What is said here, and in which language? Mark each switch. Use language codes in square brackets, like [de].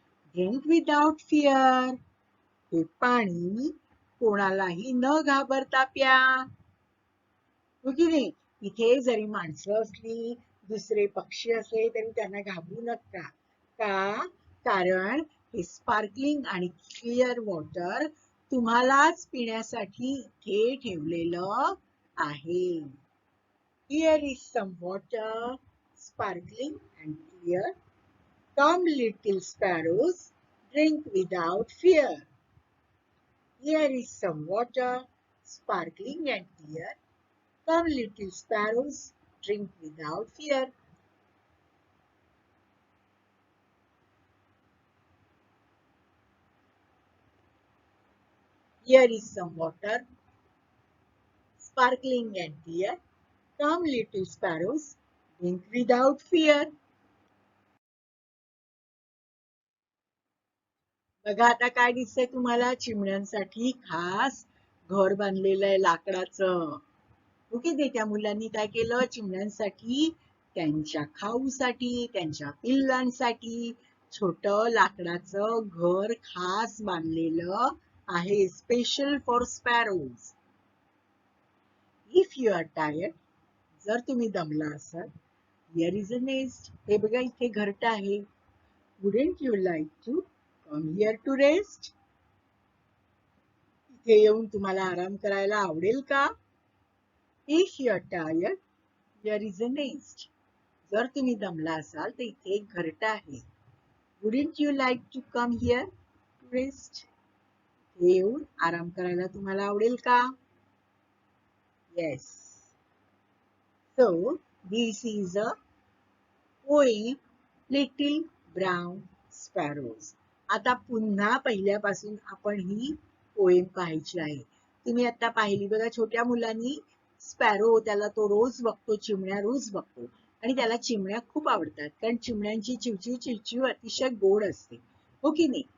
[en] Drink without fear. [mr] हे पाणी कोणालाही न घाबरता प्या. हो की नाही? इथे जरी माणसं असली, दुसरे पक्षी असले तरी त्यांना घाबरू नका. का? कारण हे स्पार्कलिंग आणि क्लिअर वॉटर तुम्हालाच पिण्यासाठी इथे ठेवलेलं आहे. [en] Here is some water, sparkling and clear. Come little sparrows, drink without fear. Here is some water, sparkling and clear. Come little sparrows, drink without fear. Here is some water, sparkling and clear. Come little sparrows, drink without fear. [mr] बघा आता काय दिसतंय तुम्हाला? चिमण्यांसाठी खास घर बांधलेलं आहे लाकडाचं. ओके, ते त्या मुलांनी काय केलं? चिमण्यांसाठी, त्यांच्या खाऊसाठी, त्यांच्या पिल्लांसाठी छोट लाकडाचं घर खास बांधलेलं आहे. [en] Special for sparrows. If you are tired, [mr] जर तुम्ही दमला असाल, [en] Here is a nest. [mr] हे बघा, इथे घरटं आहे. [en] Wouldn't you like to come here to rest? [mr] इथे येऊन तुम्हाला आराम करायला आवडेल का? [en] If you are tired, here is a nest. [mr] जर तुम्ही दमला असाल तर इथे एक घरटं आहे. [en] Wouldn't you like to come here to rest? [mr] येऊन आराम करायला तुम्हाला आवडेल का? [en] Yes. So, this is a poem, Little Brown Sparrows. [mr] आता पुन्हा पहिल्यापासून आपण ही पोएम पाहायची आहे. तुम्ही आता पाहिली बघा, छोट्या मुलांनी स्पॅरो, त्याला तो रोज बघतो, चिमण्या रोज बघतो आणि त्याला चिमण्या खूप आवडतात. कारण चिमण्यांची चिवचिव चिवचिव अतिशय गोड असते. हो की नाही?